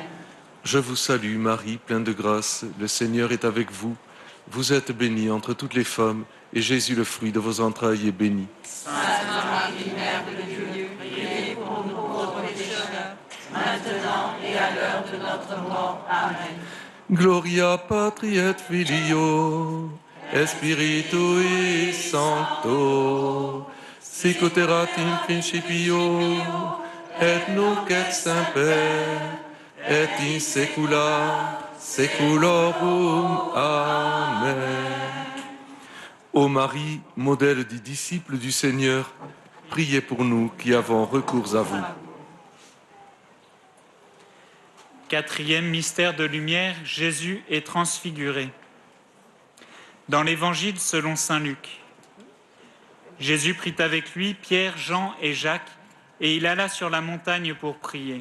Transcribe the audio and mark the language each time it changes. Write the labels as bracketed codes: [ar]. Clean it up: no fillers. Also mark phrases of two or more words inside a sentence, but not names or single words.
[fr] Je vous salue Marie, pleine de grâce, le Seigneur est avec vous. Vous êtes bénie entre toutes les femmes, et Jésus, le fruit de vos entrailles, est béni. Sainte Marie, Mère de Dieu, priez pour nous pauvres pécheurs, maintenant et à l'heure de notre mort. Amen. [la] Gloria Patri et Filio, et Spiritui Sancto, sic ut erat in principio, et nunc et semper, et in saecula saeculorum. Amen. [fr] Ô Marie, modèle des disciples du Seigneur, priez pour nous qui avons recours à vous. Quatrième mystère de lumière, Jésus est transfiguré. Dans l'Évangile selon saint Luc, Jésus prit avec lui Pierre, Jean et Jacques, et il alla sur la montagne pour prier.